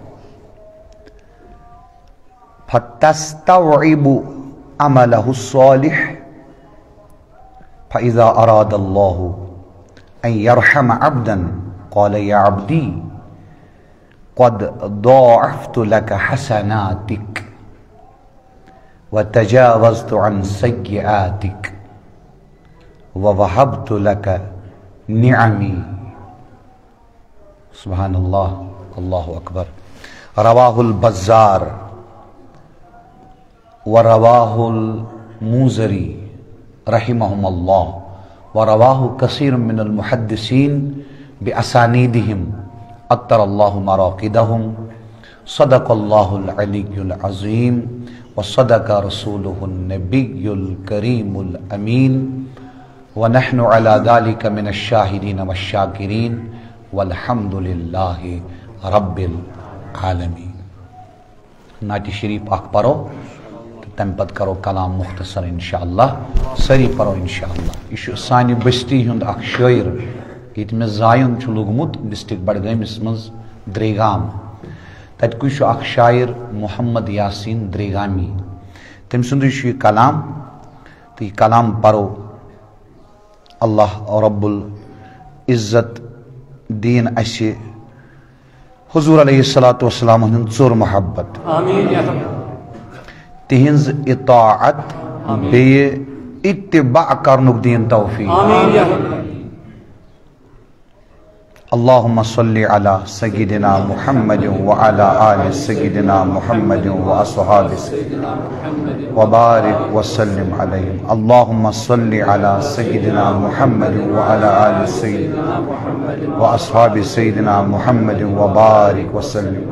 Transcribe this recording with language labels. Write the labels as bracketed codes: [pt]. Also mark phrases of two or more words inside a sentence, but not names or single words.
[ar] فتستوعب عملہ الصالح فإذا أراد الله أن يرحم عبدا قال يا عبدي قد ضاعفت لك حسناتك وتجاوزت عن سيئاتك ووهبت لك نعمي. سبحان اللہ، اللہ اکبر. رواہ البزار ورواہ الموزری رحمہم اللہ ورواہ کثیر من المحدثین باسانیدہم اطر اللہ مراقدہم. صدق اللہ العلی العظیم وصدق رسولہ النبی الکریم الامین ونحن علی ذلک من الشاہدین والشاکرین والحمد للہ رب العالمین. [ks] نعت شریف اخ پرو تم پت کرو کلام مختصر انشاءاللہ. سری پرو انشاءاللہ. یہ سانہ بستی ہند اخ شاعر یہ میں زائن لوگمت ڈسٹرک بڈگامس مز دریگام. تتک اخ شاعر محمد یاسین دریگامی. تم سند یہ کلام تو یہ کلام پرو. اللہ رب العزت دین اس حضور [ar] علیہ الصلوۃ والسلام [ks] ہند ژور محبت تہنز اطاعت بے اتباع کرنک دین توفیق. [ar] اللہم صلی علی سیدنا محمد وعلی آل سیدنا محمد واصحاب وبارک وسلم علیہم. اللہم صلی علی سیدنا محمد وعلی آل سیدنا واصحاب سیدنا محمد وبارک وسلم.